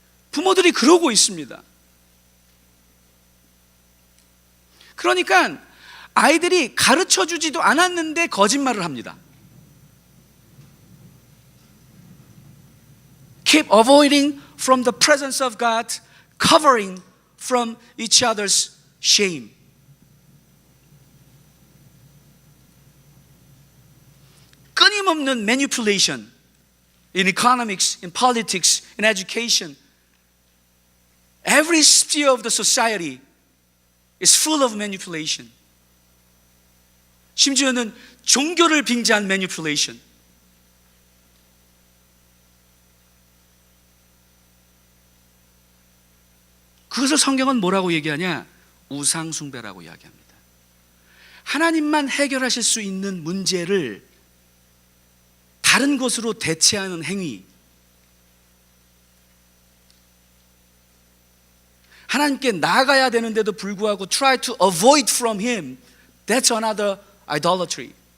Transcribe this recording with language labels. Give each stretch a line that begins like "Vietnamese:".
Korean: 부모들이 그러고 있습니다. 그러니까 아이들이 가르쳐 주지도 않았는데 거짓말을 합니다.
English: Keep avoiding from the presence of God, covering from each other's shame.
Korean: 끊임없는
English: manipulation in economics, in politics, in education. Every sphere of the society is full of manipulation.
Korean: 심지어는 종교를 빙자한 manipulation. 그것을 성경은 뭐라고 얘기하냐? 우상숭배라고 이야기합니다. 하나님만 해결하실 수 있는 문제를 다른 것으로 대체하는 행위. 하나님께 나아가야 되는데도 불구하고
English: try to avoid from Him. That's another idolatry.